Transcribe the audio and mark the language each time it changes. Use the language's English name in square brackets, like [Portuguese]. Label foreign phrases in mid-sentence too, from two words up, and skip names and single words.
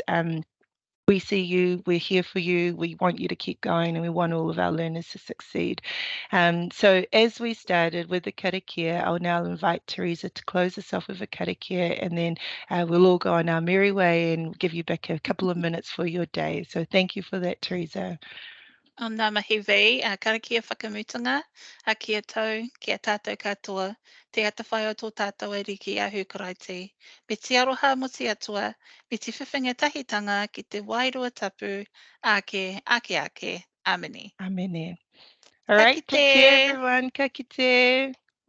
[English] We see you, we're here for you, we want you to keep going, and we want all of our learners to succeed. So as we started with the karakia, I'll now invite Teresa to close us off with a karakia, and then we'll all go on our merry way and give you back a couple of minutes for your day. So thank you for that, Teresa. [Māori] Nā mahi vei, karakia whakamutunga, kia tau, kia tātou katoa, te atawhai o tō tātou e riki a hukaraiti. Me te aroha mo te atua, me te whiwhinga tahitanga ki te wairua tapu, ake. Amene. Amene. [English] All right, take care everyone. [Māori] Ka kite.